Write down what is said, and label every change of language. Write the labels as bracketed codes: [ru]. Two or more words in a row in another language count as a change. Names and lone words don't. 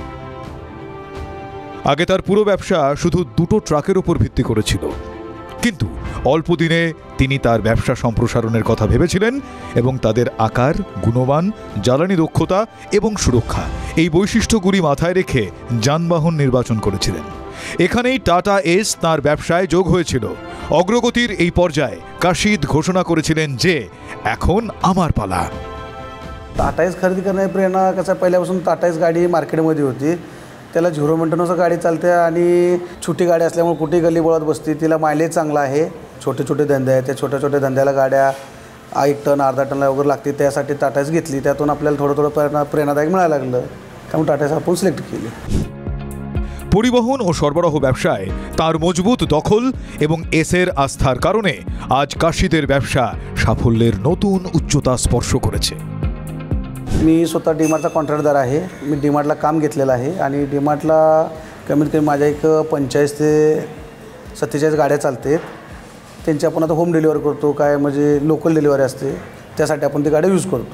[bn] আগে তার পুরো ব্যবসা শুধু দুটো ট্রাকের উপর ভিত্তি করেছিল, কিন্তু অল্প দিনে তিনি তার ব্যবসা সম্প্রসারণের কথা ভেবেছিলেন এবং তাদের আকার, গুণমান, জ্বালানি দক্ষতা এবং সুরক্ষা এই বৈশিষ্ট্যগুলি মাথায় রেখে যানবাহন নির্বাচন করেছিলেন। এখানেই টাটা এস তার ব্যবসায় যোগ হয়েছিল। অগ্রগতির এই পর্যায়ে কাশিদ ঘোষণा করেছিলেন যে এখন আমার पाला। [mr] टाटा एस खरेदी करण्याची प्रेरणा कसं पहिल्यापासून टाटा एस गाडी मार्केटमध्ये होती, त्याला 0 मेंटेनन्स गाडी चालते आणि छोटी गाडी असल्यामुळे कुठे गल्ली बोळात बसते, तिला मायलेज चांगला आहे। छोटे छोटे धंदे आहेत, त्या छोट्या छोट्या धंद्याला गाड्या 1 टन अर्धा टनला वगैरे लागते, त्यासाठी टाटा एस घेतली। त्यातून आपल्याला थोडं प्रेरणादायक मिळायला लागलं, त्यामुळे टाटा एस आपण सिलेक्ट केली। [bn] পরিবহন ও সরবরাহ ব্যবসায় তার মজবুত দখল এবং এসের আস্থার কারণে আজ কাশিদের ব্যবসা সাফল্যের নতুন উচ্চতা স্পর্শ করেছে। [mr] मी स्वतः डीमार्टचा कॉन्ट्रॅक्टदार आहे। मी डीमार्टला काम घेतलेलं आहे आणि डीमार्टला कमीत कमी माझ्या एक 45 ते 47 गाड्या चालतात। त्यांची आपण आता [en] home delivery [mr] करतो, काय म्हणजे [en] local delivery [mr] असते, त्यासाठी आपण ती गाडी यूज करतो।